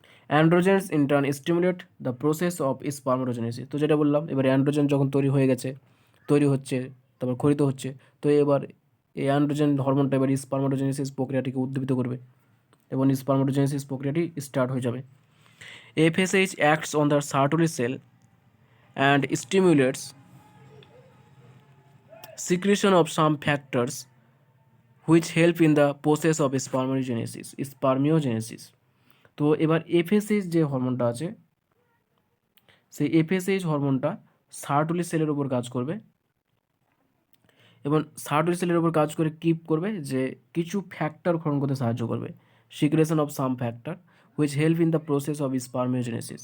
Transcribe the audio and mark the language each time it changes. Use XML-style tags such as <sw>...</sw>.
<en>Androgens in turn stimulate the process of spermatogenesis.</en> <bn>তো যেটা বললাম, এবার অ্যান্ড্রোজেন যখন তৈরি হয়ে গেছে, তৈরি হচ্ছে, তারপর ক্ষরিত হচ্ছে, তো এবার এই অ্যান্ড্রোজেন হরমোনটা এবার স্পার্মাটোজেনেসিস প্রক্রিয়াটিকে উদ্দীপিত করবে এবং স্পার্মাটোজেনেসিস প্রক্রিয়াটি স্টার্ট হয়ে যাবে।</bn> <en>FSH acts on the Sertoli cell and stimulates secretion of some factors which help in the process of spermiogenesis.</en> <bn>তো এবার FSH যে হরমোনটা আছে, সেই FSH হরমোনটা সার্টলি সেলের উপর কাজ করবে এবং সার্টলি সেলের উপর কাজ করে কী করবে, যে কিছু ফ্যাক্টর ক্ষরণ করতে সাহায্য করবে,</bn> <en>Secretion of some factor which help in the process of spermiogenesis.</en>